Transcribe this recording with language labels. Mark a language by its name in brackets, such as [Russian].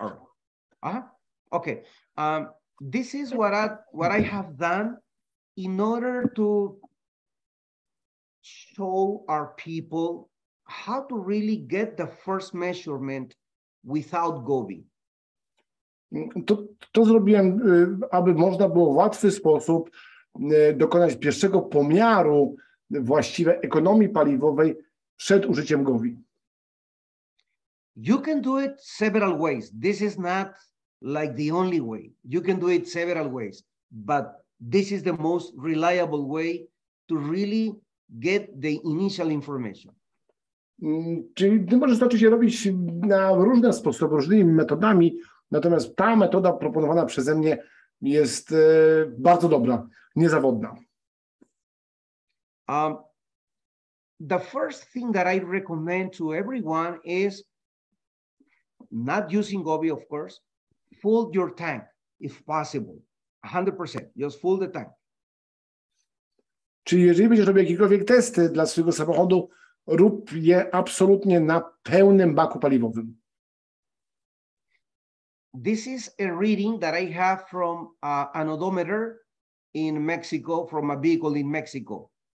[English] All right. Okay. This is what I have done in order to show our people how to really get the first measurement without GOVI. [Polish] To zrobiłem, aby można było w łatwy sposób dokonać pierwszego pomiaru właściwej ekonomii paliwowej przed użyciem GOVI. [English] You can do it several ways. This is not like the only way. You can do it several ways, but this is the most reliable way to really get the initial information. [Polish] Czyli ty możesz zacząć je robić na różne sposoby, różnymi metodami, natomiast ta metoda proponowana przeze mnie jest bardzo dobra, niezawodna. [English] The first thing that I recommend to everyone is not using GOVI, of course. Fill your tank if possible, 100%. Just fill the tank. [Polish] Czyli jeżeli będziesz robił jakiekolwiek testy dla swojego samochodu, rób je absolutnie na pełnym baku paliwowym. [English] This is a reading that I have from an odometer in Mexico, from a vehicle in Mexico.